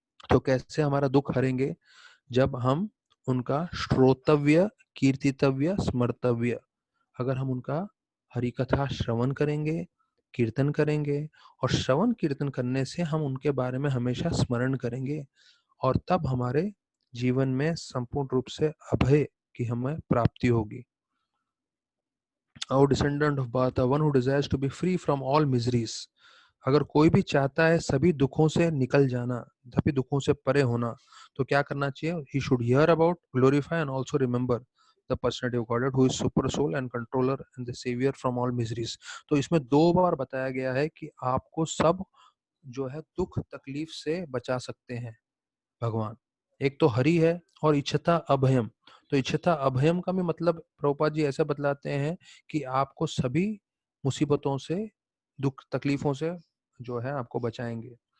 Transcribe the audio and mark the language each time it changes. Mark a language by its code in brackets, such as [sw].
[hi] तो कैसे हमारा दुख हरेंगे? जब हम उनका श्रोतव्य, कीर्तितव्य, स्मर्तव्य, अगर हम उनका हरि कथा श्रवण करेंगे, कीर्तन करेंगे, और श्रवण कीर्तन करने से हम उनके बारे में हमेशा स्मरण करेंगे, और तब हमारे जीवन में संपूर्ण रूप से अभय की हमें प्राप्ति होगी। [en] O descendant of Bharata, one who desires to be free from all miseries, [hi] अगर कोई भी चाहता है सभी दुखों से निकल जाना, सभी दुखों से परे होना, तो क्या करना चाहिए? [en] He should hear about, glorify and also remember the personality of Godhead who is super soul and controller and the savior from all miseries. [hi] तो इसमें 2 बार बताया गया है कि आपको सब जो है दुख तकलीफ से बचा सकते हैं भगवान। एक तो हरि है और इच्छता अभयम। तो इच्छता अभयम का भी मतलब प्रभुपाद जी ऐसे बतलाते हैं कि आपको सभी मुसीबतों से, दुख तकलीफों से जो है आपको बचाएंगे।